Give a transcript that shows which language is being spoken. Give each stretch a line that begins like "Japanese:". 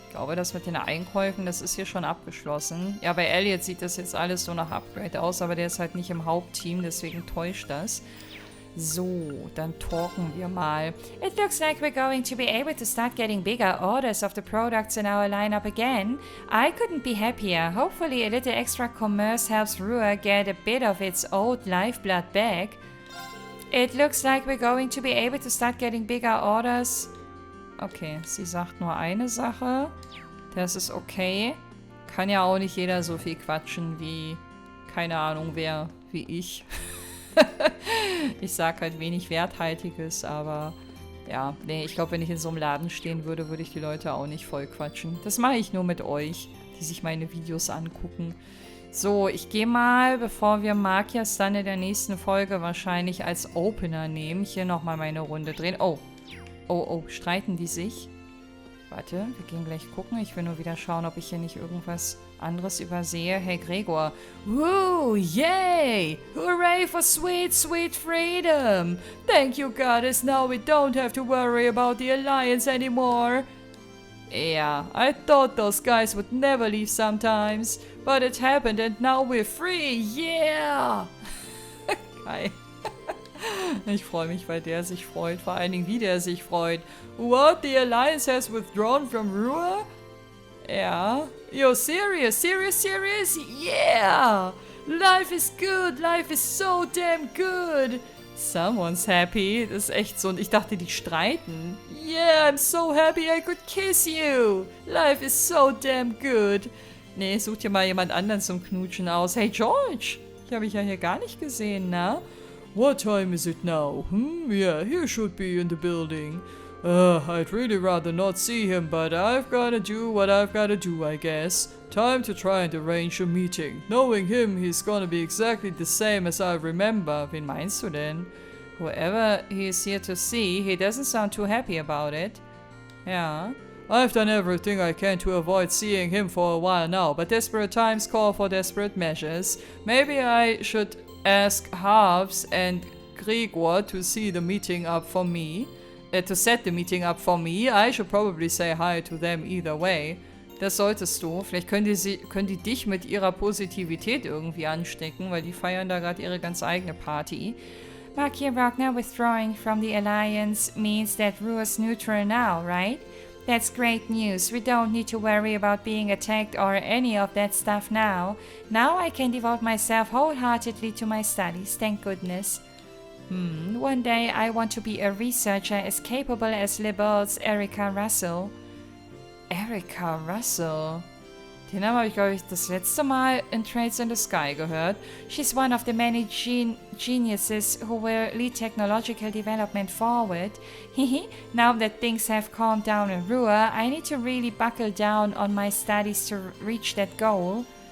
German: Ich glaube, das mit den Einkäufen, das ist hier schon abgeschlossen. Ja, bei Elliot sieht das jetzt alles so nach Upgrade aus, aber der ist halt nicht im Hauptteam, deswegen täuscht das. So, dann talken wir mal.
English: It looks like we're going to be able to start getting bigger orders of the products in our lineup again. I couldn't be happier. Hopefully a little extra commerce helps Ruhr get a bit of its old lifeblood back. It looks like we're going to be able to start getting bigger orders.
German: Okay, sie sagt nur eine Sache. Das ist okay. Kann ja auch nicht jeder so viel quatschen wie, keine Ahnung wer, wie ich. Ich sag halt wenig Werthaltiges, aber ja, nee, ich glaube, wenn ich in so einem Laden stehen würde, würde ich die Leute auch nicht voll quatschen. Das mache ich nur mit euch, die sich meine Videos angucken. So, ich gehe mal, bevor wir Magias dann in der nächsten Folge wahrscheinlich als Opener nehmen, hier nochmal meine Runde drehen. Oh, streiten die sich? Warte, wir gehen gleich gucken. Ich will nur wieder schauen, ob ich hier nicht irgendwas anderes übersehe.
English: Hey Gregor. Woo, yay! Hooray for sweet, sweet freedom! Thank you, goddess. Now we don't have to worry about the Alliance anymore. Yeah, I thought those guys would never leave sometimes. But it happened and now we're free. Yeah!
German: Geil. Ich freue mich, weil der sich freut. Vor allen Dingen, wie der sich freut.
English: What? The Alliance has withdrawn from Ruhr? Ja. Yo, serious? Serious? Yeah! Life is good. Life is so damn good. Someone's happy.
German: Das ist echt so. Und ich dachte, die streiten.
English: Yeah, I'm so happy I could kiss you. Life is so damn good.
German: Nee, such dir mal jemand anderen zum Knutschen aus. Hey, George. Ich habe ich ja hier gar nicht gesehen, ne?
English: What time is it now? Yeah, he should be in the building. I'd really rather not see him, but I've gotta do what I've gotta do, I guess. Time to try and arrange a meeting. Knowing him, he's gonna be exactly the same as I remember.
German: Wen meinst du denn?
English: Whoever he is here to see, he doesn't sound too happy about it. Ja. I've done everything I can to avoid seeing him for a while now, but desperate times call for desperate measures. Maybe I should ask Harves and Gregor to see the meeting up for me. To set the meeting up for me. I should probably say hi to them either way.
German: Das solltest du. Vielleicht können die dich mit ihrer Positivität irgendwie anstecken, weil die feiern da gerade ihre ganz eigene Party.
English: Makia Wagner withdrawing from the Alliance means that Ruhr's neutral now, right? That's great news. We don't need to worry about being attacked or any of that stuff now. Now I can devote myself wholeheartedly to my studies, thank goodness. One day I want to be a researcher as capable as Liberal's Erica Russell. Erica Russell?
German: Den Namen habe ich, glaube ich, das letzte Mal in Trades in the Sky gehört.
English: She's one of the many geniuses who will lead technological development forward. Now that things have calmed down in Ruhr, I need to really buckle down on my studies to reach that goal.